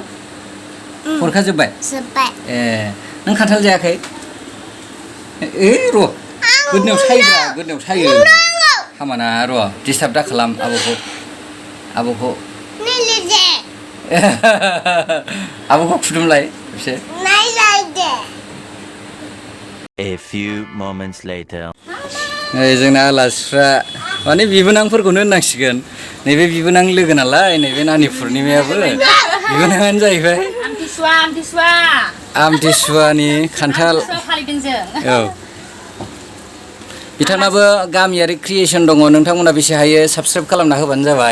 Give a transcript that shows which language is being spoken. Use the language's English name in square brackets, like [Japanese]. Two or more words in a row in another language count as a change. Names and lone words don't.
[Bodo] फरखा जोब्बाय? ए, नों खान्थाल जायाखै? र' गोदनायाव सायो हामाना, र' डिस्टार्ब दा खालाम आब'खौ आब'खौ खुदुमलाय एसे। [English] A few moments later. [Bodo] जोंना आलासिफ्रा माने बिबोनांफोरखौनो होननांसिगोन। नैबे बिबोनां लोगो नालाय, नैबे नानि पुर्निमायाबो बिबोनाङानो जाहैबाय। आमथिसुवानि खान्थाल फालिदों जों। औ, बिथांनाबो गामियारि क्रिएसन दङ, नोंथांमोना बेसे हायो साबस्क्राइब खालामना होबानो जाबाय।